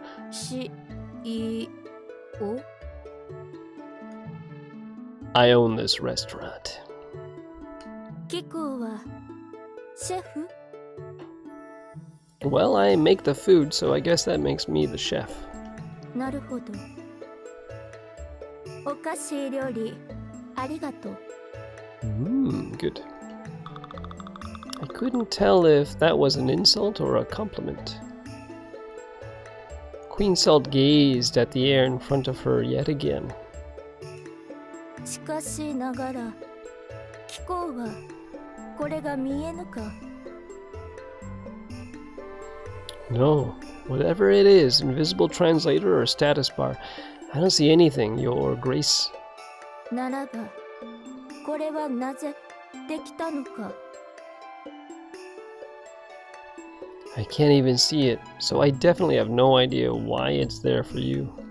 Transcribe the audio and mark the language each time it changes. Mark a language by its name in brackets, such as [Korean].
[English] CEO? I own this restaurant. [Japanese] 貴公はシェフ? [English] Well, I make the food, so I guess that makes me the chef. [Japanese] なるほど。おかしい料理ありがとう。 [English] Good. I couldn't tell if that was an insult or a compliment. Queen Salt gazed at the air in front of her yet again. [Japanese] しかしながら、貴公はこれが見えぬか? [English] No, whatever it is, invisible translator or status bar, I don't see anything, Your Grace. [Japanese] ならば、これはなぜできたのか? [English] I can't even see it, so I definitely have no idea why it's there for you.